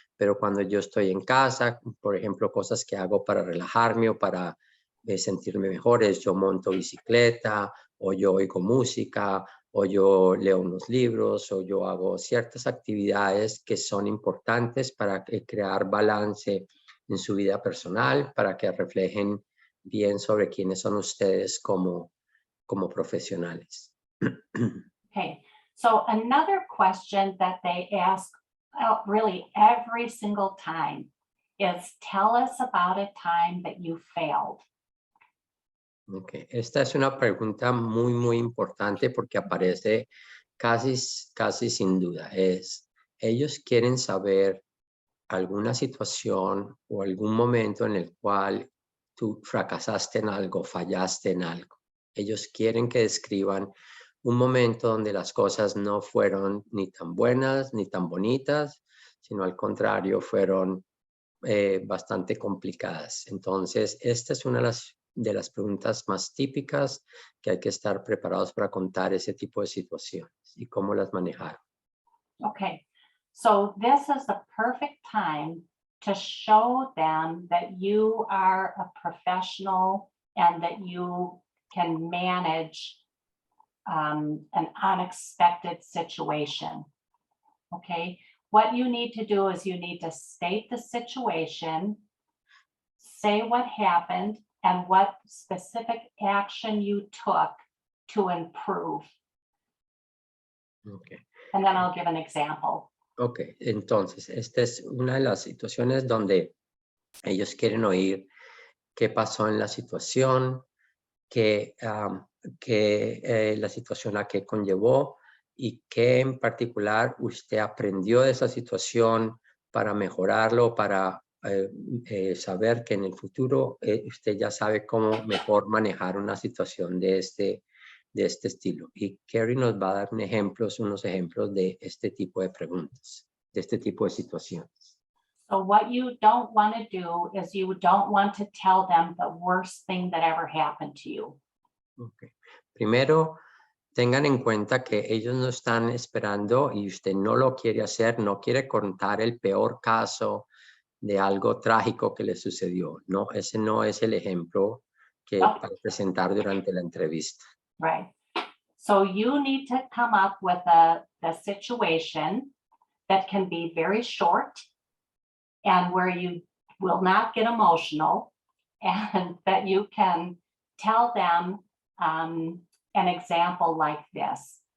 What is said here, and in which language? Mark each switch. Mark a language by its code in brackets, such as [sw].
[es] pero cuando yo estoy en casa, por ejemplo, cosas que hago para relajarme o para sentirme mejor es yo monto bicicleta o yo oigo música o yo leo unos libros o yo hago ciertas actividades que son importantes para crear balance en su vida personal, para que reflejen bien sobre quiénes son ustedes como profesionales. [en] Okay, so another question that they ask really every single time is, tell us about a time that you failed. Okay. [es] Esta es una pregunta muy, muy importante porque aparece casi sin duda. Ellos quieren saber alguna situación o algún momento en el cual tú fracasaste en algo, fallaste en algo. Ellos quieren que describan un momento donde las cosas no fueron ni tan buenas ni tan bonitas, sino al contrario, fueron bastante complicadas. Entonces, esta es una de las preguntas más típicas que hay que estar preparados para contar ese tipo de situaciones y cómo las manejar. [en] Okay, so this is the perfect time to show them that you are a professional and that you can manage an unexpected situation. Okay, what you need to do is you need to state the situation, say what happened, and what specific action you took to improve. Okay. And then I'll give an example. [es] Ok, entonces, esta es una de las situaciones donde ellos quieren oír qué pasó en la situación, la situación a qué conllevó y qué en particular usted aprendió de esa situación para mejorarlo, para saber que en el futuro usted ya sabe cómo mejor manejar una situación de este estilo. Y Kerry nos va a dar unos ejemplos de este tipo de preguntas, de este tipo de situaciones. [en] So what you don't want to do is you don't want to tell them the worst thing that ever happened to you. Okay. [es] Primero, tengan en cuenta que ellos no están esperando y usted no lo quiere hacer, no quiere contar el peor caso de algo trágico que le sucedió. No, ese no es el ejemplo que para presentar durante la entrevista. [en] Right. So you need to come up with the situation that can be very short and where you will not get emotional and that you can tell them an example like this.